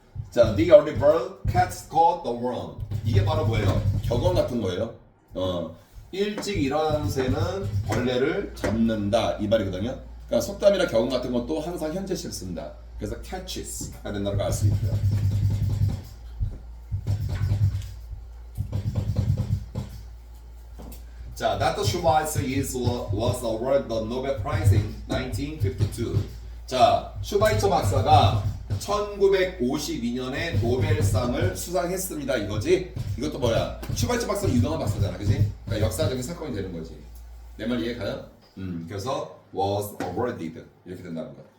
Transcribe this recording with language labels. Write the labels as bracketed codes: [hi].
[ko] 자, [en] the early bird cats caught the worm. [ko] 이게 바로 뭐예요? 격언 같은 거예요. 일찍 일어나는 새는 벌레를 잡는다 이 말이거든요. 그러니까 속담이나 격언 같은 것도 항상 현재시를 쓴다. 그래서 catches가 된다는 걸 알 수 있고요. 자, Dr. [en] Schweitzer was awarded the Nobel Prize in 1952. [ko] 자, 슈바이처 박사가 1952년에 노벨상을 수상했습니다. 이거지? 이것도 뭐야? 슈바이처 박사는 유명한 박사잖아, 그지? 그러니까 역사적인 사건이 되는 거지. 내 말 이해가요? 그래서 [en] was awarded [ko] 이렇게 된다는 거야.